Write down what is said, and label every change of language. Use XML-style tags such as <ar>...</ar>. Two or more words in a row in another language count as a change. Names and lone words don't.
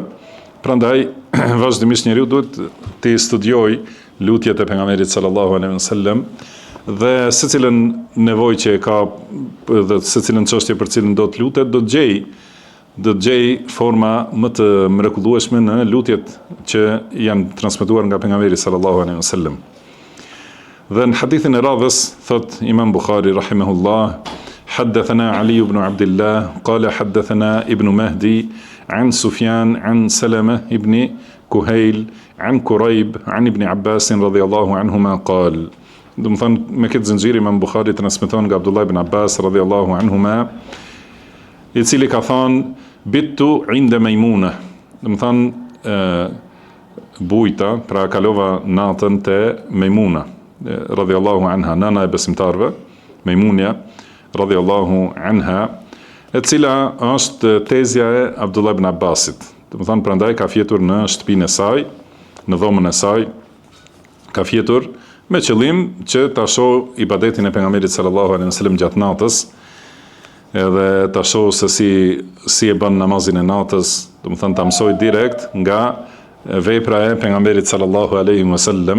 <sq>Prandaj vazhdimisht njeriu duhet të studiojë lutjet e pejgamberit</sq> <ar>صلى الله عليه وسلم</ar> <sq>dhe secilën nevojë që e ka dhe secilën çështje për cilën do të lutet, do të gjej forma më të mrekullueshme në lutjet që janë transmetuar nga pejgamberi</sq> <ar>صلى الله عليه وسلم.</ar> <sq>Dhe në hadithin e radhës thot Imam Bukhari rahimahullah:</sq> <ar>حدثنا علي بن عبد الله قال حدثنا ابن مهدي عن سفيان عن سلمة ابن كهيل عن كريب عن ابن عباس رضي الله عنهما قال.</ar> <sq>Do të thonë me këtë zinxhir Imam Bukhari transmeton nga Abdullah ibn Abbas</sq> <ar>رضي الله عنهما,</ar> <sq>i cili ka thënë</sq> <ar>بت عند ميمونة.</ar> <sq>Do të thonë bujta, pra kalova natën te Maimuna</sq> <ar>رضي الله عنها,</ar> <sq>nana e besimtarve, Maimunja</sq> <ar>رضي الله عنها,</ar> <sq>e cila është tezja e Abdullah ibn Abbasit. Do të thonë prandaj ka fjetur në shtëpinë e saj, në dhomën e saj, ka fjetur me qëllim që ta shoh ibadetin e pejgamberit</sq> <ar>صلى الله عليه وسلم</ar> <sq>gjatë natës, edhe ta shoh se si e bën namazin e natës, do të thënë ta mësoj direkt nga vepra e pejgamberit</sq> <ar>صلى الله عليه وسلم.</ar>